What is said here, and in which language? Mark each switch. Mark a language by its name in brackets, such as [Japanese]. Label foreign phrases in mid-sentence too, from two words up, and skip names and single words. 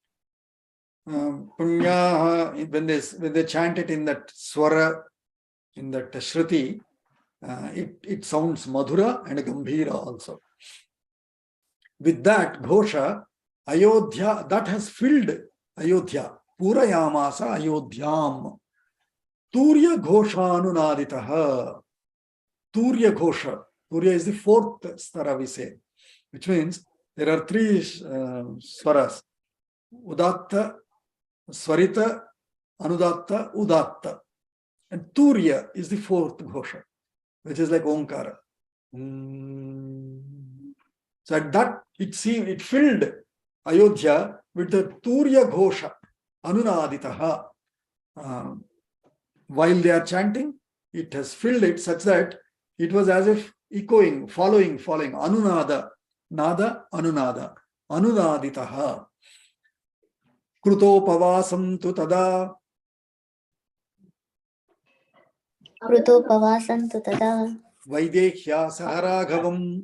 [English] Punyaha, when they chant it in that swara, in that shruti, it sounds Madhura and Gambhira also. With that ghosha, Ayodhyā, that has filled Ayodhyā. [Sanskrit] Purayamasa Ayodhyam. Turya ghoshanunaditaha. Turya ghosha. [English] Turya is the fourth stara we say, which means there are three swaras. [Sanskrit] Udatta, Swarita, Anudatta, Udatta. [English] And Turya is the fourth ghosha, which is like Omkara. So at that, it filled Ayodhya with the [Sanskrit] Turya ghosha, [English] Anunaditaha. While they are chanting, it has filled it such that it was as if echoing, following, [Sanskrit] Anunada, Nada, Anunada, Anunaditaha. Krutopavāsam tu tada. Krutopavāsam tu tada. Vaidehya saharaghavam.